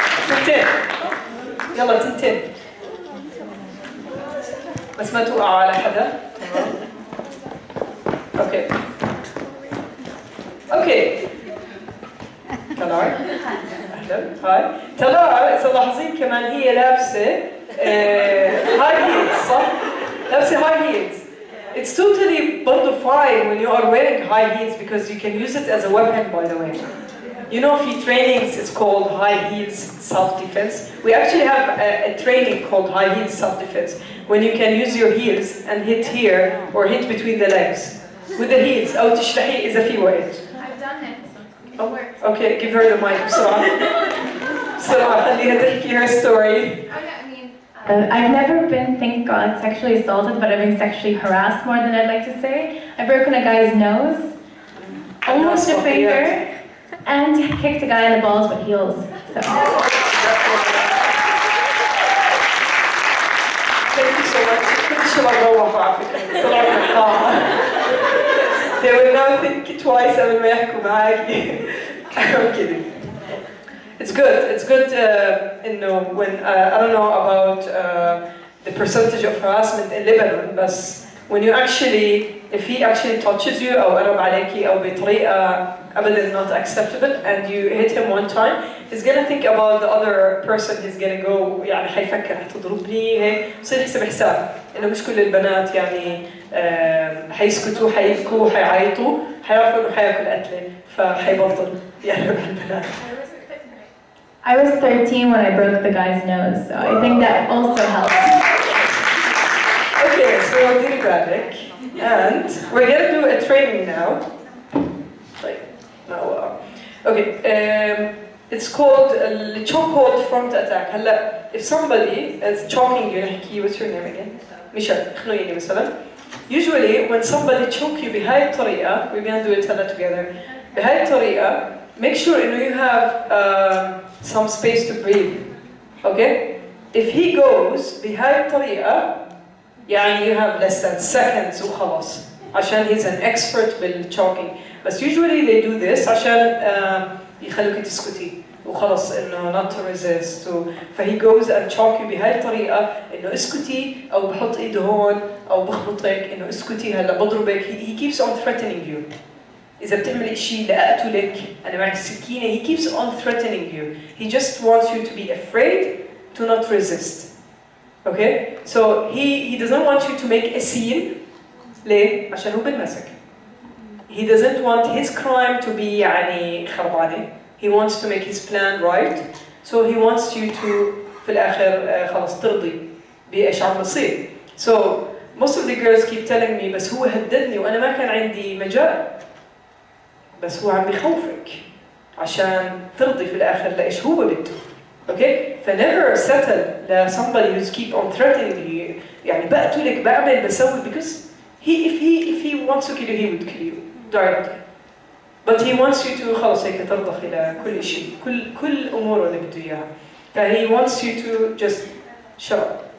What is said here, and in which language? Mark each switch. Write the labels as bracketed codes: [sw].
[ar] تنتين يلا تنتين بس ما توقعوا على حدا تمام اوكي اوكي طلال اهلا هاي طلال اذا لاحظين كمان هي لابسه هاي هيلز صح؟ لابسه هاي هيلز [en] It's totally [ar] برضه [en] fine when you are wearing high heels because you can use it as a weapon by the way. You know في trainings it's called high heels self-defense. We actually have a training called high heels self-defense when you can use your heels and hit here or hit between the legs with the heels [ar] أو تشرحي إذا في وقت. [en] I've done it. Oh, okay, give her the mic بسرعة. [ar] بسرعة خليها تحكي [en] her story. I've never been, thank God, sexually assaulted, but I've been sexually harassed more than I'd like to say. I've broken a guy's nose, almost a finger, and kicked a guy in the balls with heels. So. Thank you so much. [ar] كل شيء بروح على فكرة. طلعوا من القاعة. [en] They will now think twice [ar] قبل ما يحكوا معاكي. [en] I'm kidding. It's good. It's good, when I don't know about the percentage of harassment in Lebanon, but when you actually, if he actually touches you [ar] أو قرب عليكي أو بطريقة أبداً [en] not acceptable, and you hit him one time, he's gonna think about the other person. He's gonna go [ar] يعني حيفكر حتضربني هيك بصير يحسب حساب إنه مش كل البنات يعني حيسكتوا حيبكوا حيعيطوا حيعرفوا إنه حياكل قتلة فحيبطل يقرب البنات. [en] I was 13 when I broke the guy's nose, so I think that also helped. Okay, so Dinagradik, and we're gonna do a training now. Okay, it's called chokehold front attack. If somebody is choking you, what's your name again? [ar] Michelle, خنويني مثلا. [en] Usually, when somebody choke you [ar] بهاي الطريقة, [en] we're gonna do it together. [ar] بهاي الطريقة, [en] make sure you have some space to breathe. Okay? If he goes [ar] بهاي الطريقة, [en] يعني you have less than seconds وخلاص. عشان he's an expert بالchoking. But usually they do this [ar] عشان يخلوك تسكتي وخلاص إنه [en] not to resist. [ar] فهي [en] goes and choke you [ar] بهاي الطريقة إنه اسكتي أو بحط إيده هون أو بخبطك إنه اسكتي هلا بضربك. [en] He keeps on threatening you. [ar] إذا بتعمل شيء لأقتلك أنا معك سكينة. [en] He keeps on threatening you. He just wants you to be afraid to not resist. Okay? So he doesn't want you to make a scene. [ar] ليه؟ عشان هو بالمسك. [en] He doesn't want his crime to be [ar] يعني خربانة. [en] He wants to make his plan right. So he wants you to [ar] في الآخر خلاص ترضي بإيش عم بصير. [en] So most of the girls keep telling me [ar] بس هو هددني وأنا ما كان عندي مجال. بس هو عم بيخوفك عشان ترضي في الآخر لإيش هو بده. [en] Okay? فnever settle ل somebody who's keep on threatening you. [ar] يعني بقتلك بعمل بسوي [en] because if he wants to kill you he would kill you directly. But he wants you to [ar] خلاص هيك ترضخ إلى كل شيء كل أموره اللي بده إياها. [en] He wants you to just shut up.